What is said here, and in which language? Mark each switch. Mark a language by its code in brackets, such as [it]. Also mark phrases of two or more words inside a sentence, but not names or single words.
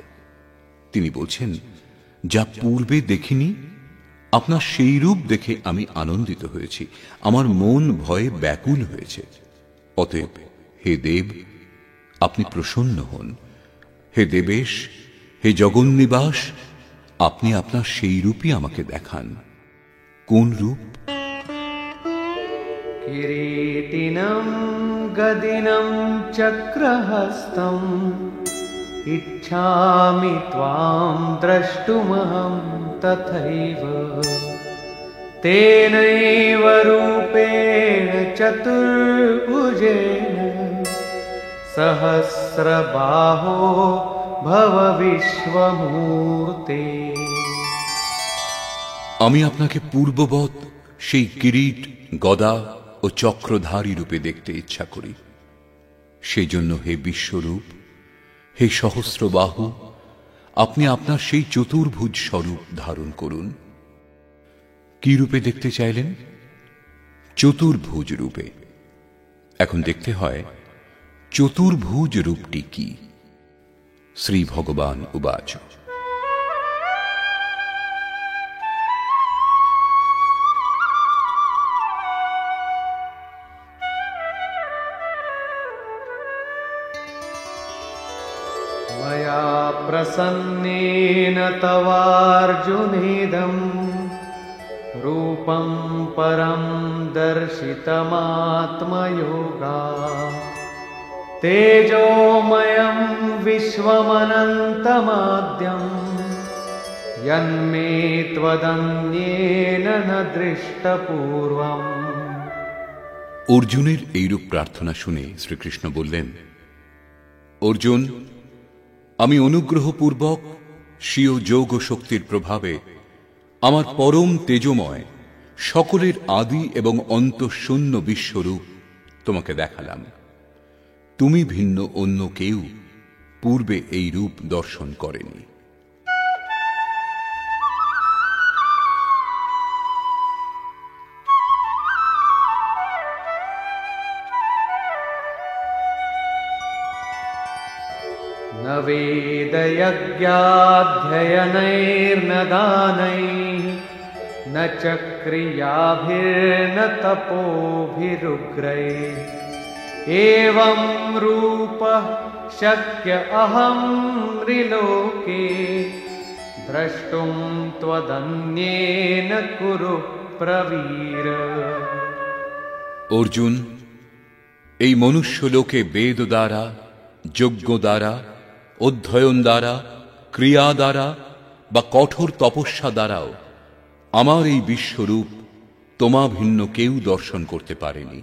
[bn] তিনি বলছেন, যা পূর্বে দেখিনি, আপনার সেই রূপ দেখে আমি আনন্দিত হয়েছি, আমার মন ভয়ে ব্যাকুল হয়েছে। অতএব হে দেব, আপনি প্রসন্ন হন। হে দেবেশ, হে জগন্নিবাস, আপনি আপনার সেই রূপই আমাকে দেখান। কোন রূপ? [sa] किरीटिनं गदिनं चक्रहस्तं इच्छामि त्वां द्रष्टुमहं तथैव तेनैव रूपेण चतुर्भुजेन सहस्रबाहो भव विश्वमूर्ते। [bn] আমি আপনাকে পূর্ববৎ সেই কিরীট, গদা ও চক্রধারী রূপে দেখতে ইচ্ছা করি। সেই জন্য হে বিশ্বরূপ, হে সহস্রবাহু, আপনি আপনার সেই চতুর্ভুজ স্বরূপ ধারণ করুন। কি রূপে দেখতে চাইলেন? চতুর্ভুজ রূপে। এখন দেখতে হয় চতুর্ভুজ রূপটি কি। [sa] श्री भगवान उवाच मया प्रसन्नेन तवार्जुनेदं रूपं परं दर्शितमात्मयोगा तेजोमयं विश्वमनन्तमाद्यं यन्मे त्वदन्येन न दृष्टपूर्वम्। [bn] অর্জুনের এইরূপ প্রার্থনা শুনে শ্রীকৃষ্ণ বললেন, অর্জুন, আমি অনুগ্রহপূর্বক স্বীয় যোগ শক্তির প্রভাবে আমার পরম তেজময় সকলের আদি এবং অন্তঃশূন্য বিশ্বরূপ তোমাকে দেখালাম। তুমি ভিন্ন অন্য কেউ পূর্বে এই রূপ দর্শন করেনি। [sa] न वेदयज्ञाध्ययनैर्न दानैः न च क्रियाभिर्न तपोभिरुग्रैः एवं रूपः शक्य अहं त्रिलोके द्रष्टुं त्वदन्येन कुरु प्रवीर। [bn] অর্জুন, এই মনুষ্য লোকে বেদ দ্বারা, যজ্ঞ দ্বারা, অধ্যয়ন দ্বারা, ক্রিয়া দ্বারা বা কঠোর তপস্যা দ্বারাও আমার এই বিশ্বরূপ তোমা ভিন্ন কেউ দর্শন করতে পারেনি।